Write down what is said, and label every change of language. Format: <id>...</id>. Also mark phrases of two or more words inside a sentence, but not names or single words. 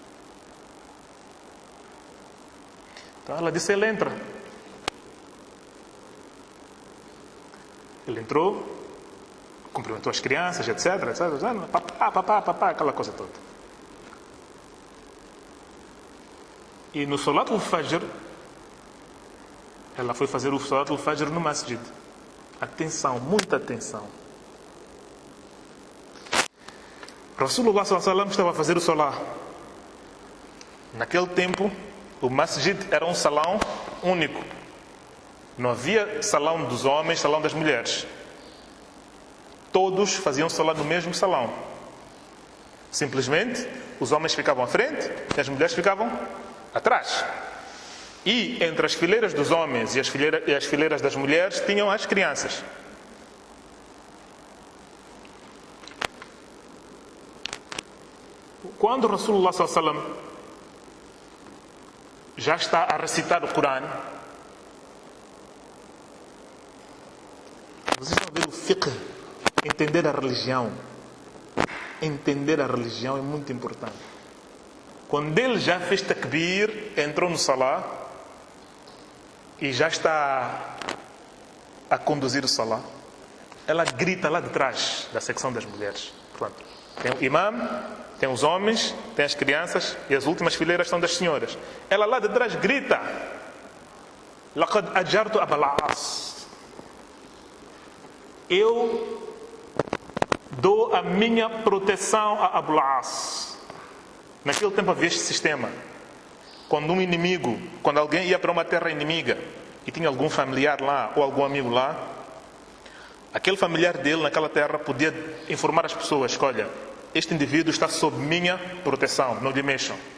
<pt>Então ela disse, ele entra. Ele entrou, cumprimentou as crianças, etc, papá, aquela coisa toda. E no</pt> <ar>صلاة الفجر,</ar> <pt>ela foi fazer o</pt> <ar>صلاة الفجر</ar> <pt>no Masjid. Atenção, muita atenção.</pt> <ar>رسول الله صلى الله عليه وسلم</ar> <pt>estava a fazer o Salat. Naquele tempo, o Masjid era um salão único. Não havia salão dos homens, salão das mulheres. Todos faziam salat no mesmo salão. Simplesmente, os homens ficavam à frente e as mulheres ficavam atrás. E entre as fileiras dos homens e as fileiras das mulheres tinham as crianças. Quando</pt> <ar>رسول الله صلى الله عليه وسلم</ar> <pt>já está a recitar o Corão, vocês estão a ver o fiqh, entender a religião. Entender a religião é muito importante. Quando ele já fez takbir, entrou no salah e já está a conduzir o salah, ela grita lá de trás da secção das mulheres. Pronto. Tem o imam, tem os homens, tem as crianças e as últimas fileiras são das senhoras. Ela lá de trás grita:</pt> <ar>"لقد أجرت أبا العاص."</ar> <pt>Eu dou a minha proteção a Abul As. Naquele tempo havia este sistema. Quando alguém ia para uma terra inimiga e tinha algum familiar lá ou algum amigo lá, aquele familiar dele naquela terra podia informar as pessoas: olha, este indivíduo está sob minha proteção, não lhe mexam.</pt>